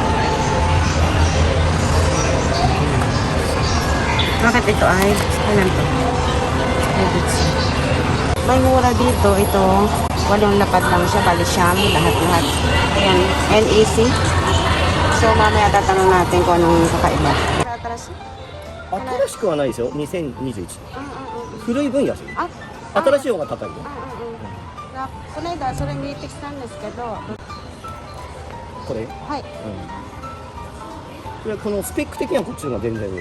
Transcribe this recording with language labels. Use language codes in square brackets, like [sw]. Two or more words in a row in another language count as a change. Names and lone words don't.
[tl] Bakit ito ay? Alam to. May mura dito. Ito, walong lapad lang siya. Bali siyam, lahat-lahat. Ayan, NEC. So, mamaya tatanong natin kung anong kakaiba. [ja] 新しくはないですよ、2021。古い分安い。新しい方が高いよ。この間それ見てきたんですけど、これ、はい。これはこのスペック的にはこっちの方が全然上です。